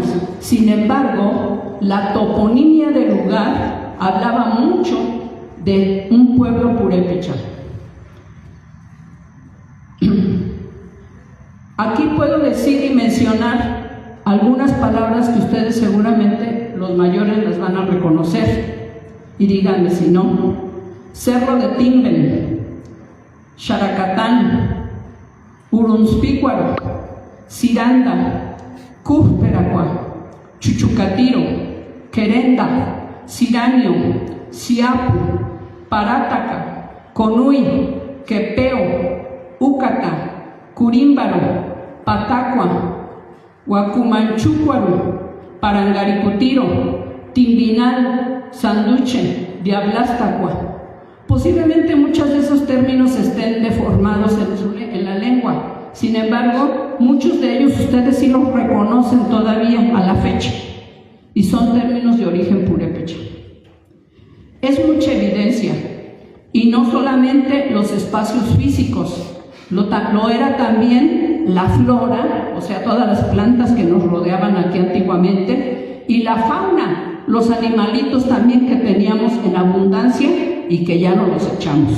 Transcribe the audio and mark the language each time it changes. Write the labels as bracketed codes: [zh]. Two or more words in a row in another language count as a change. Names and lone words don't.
[es] Sin embargo, la toponimia del lugar hablaba mucho de un pueblo purépecha. Aquí puedo decir y mencionar algunas palabras que ustedes seguramente, los mayores, las van a reconocer. Y díganme si no. Cerro de Timbel, Xaracatán, Urunspícuaro, Ciranda, Cújperacua, Chuchucatiro, Querenda, Ciranio, Ciapu, Parátaca, Conuy, Quepeo, Úcata, Curímbaro, Patacua, Huacumanchúcuaro, Parangaricutiro, Timbinal, Sanduche, Diablastacua. Posiblemente muchos de esos términos estén deformados en la lengua. Sin embargo, muchos de ellos ustedes sí los reconocen todavía a la fecha y son términos de origen purépecha. Es mucha evidencia, y no solamente los espacios físicos, lo era también la flora, o sea, todas las plantas que nos rodeaban aquí antiguamente, y la fauna, los animalitos también que teníamos en abundancia y que ya no los echamos.